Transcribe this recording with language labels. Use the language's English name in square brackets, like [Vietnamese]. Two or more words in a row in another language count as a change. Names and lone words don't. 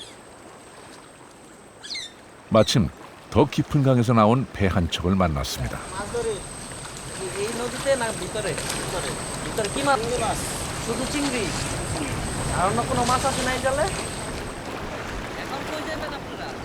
[Korean] 마침 더 깊은 강에서 나온 배 한 척을 만났습니다. [Bangla] এই নদীতে না ভিতরে ভিতরে কি মাছ শুধু চিংড়ি আর অন্য কোনো মাছ আছে নাই জালে এখন কই যাবেন আপনারা